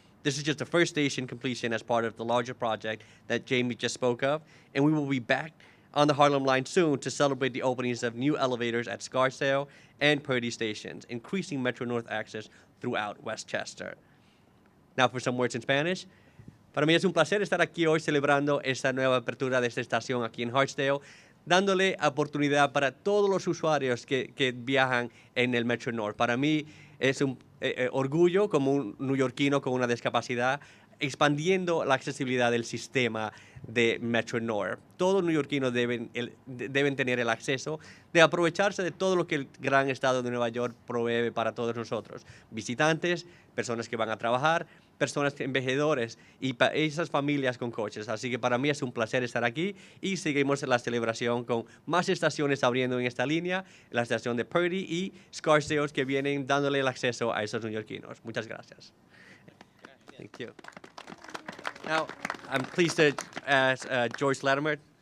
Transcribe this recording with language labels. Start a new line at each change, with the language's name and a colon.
English: This is just the first station completion as part of the larger project that Jamie just spoke of, and we will be back on the Harlem line soon to celebrate the openings of new elevators at Scarsdale and Purdy stations, increasing Metro North access throughout Westchester. Now for some words in Spanish.
Spanish: Para mí es un placer estar aquí hoy celebrando esta nueva apertura de esta estación aquí en Hartsdale, dándole oportunidad para todos los usuarios que viajan en el Metro North. Para mí es un orgullo como un neoyorquino con una discapacidad, expandiendo la accesibilidad del sistema de Metro North. Todos los neoyorquinos deben tener el acceso de aprovecharse de todo lo que el gran estado de Nueva York provee para todos nosotros. Visitantes, personas que van a trabajar, personas envejecedores y esas familias con coches. Así que para mí es un placer estar aquí y seguimos la celebración con más estaciones abriendo en esta línea, la estación de Purdy y Scarsdale que vienen dándole el acceso a esos neoyorquinos. Muchas gracias.
English: Thank you. Now, I'm pleased to ask George Latimer.